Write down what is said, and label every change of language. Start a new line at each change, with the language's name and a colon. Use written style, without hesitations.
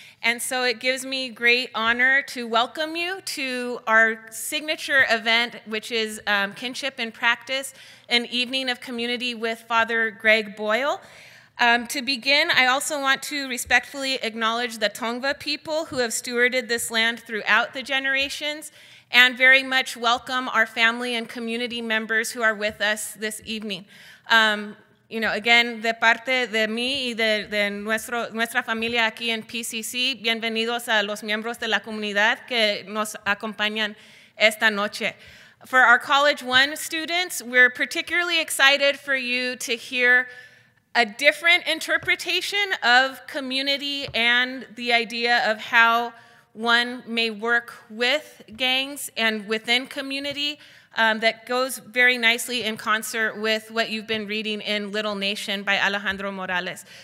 English: And so it gives me great honor to welcome you to our signature event, which is Kinship in Practice, an evening of community with Father Greg Boyle. To begin, I also want to respectfully acknowledge the Tongva people who have stewarded this land throughout the generations, and very much welcome our family and community members who are with us this evening.
Spanish: Again, de parte de mí y de nuestra familia aquí en PCC, bienvenidos a los miembros de la comunidad que nos acompañan esta noche.
English: For our College One students, we're particularly excited for you to hear a different interpretation of community and the idea of how one may work with gangs and within community that goes very nicely in concert with what you've been reading in Little Nation by Alejandro Morales.